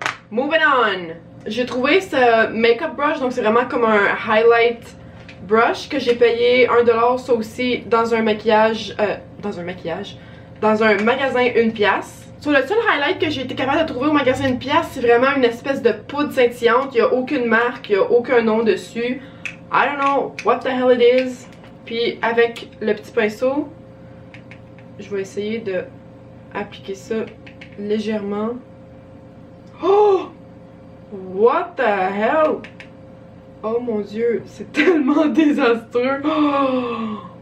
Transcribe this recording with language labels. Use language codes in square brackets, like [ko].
[en] Moving on. [fr] J'ai trouvé ce [en] makeup brush, [fr] donc c'est vraiment comme un [en] highlight brush [fr] que j'ai payé 1$ ça aussi dans un maquillage, dans un magasin 1$. Sur le seul highlight que j'ai été capable de trouver au magasin 1$, c'est vraiment une espèce de poudre scintillante. Il n'y a aucune marque, il n'y a aucun nom dessus. [en] I don't know what the hell it is. [fr] Puis avec le petit pinceau, je vais essayer de appliquer ça légèrement. Oh! [en] What the hell? [fr] Oh mon dieu, c'est tellement désastreux. Oh!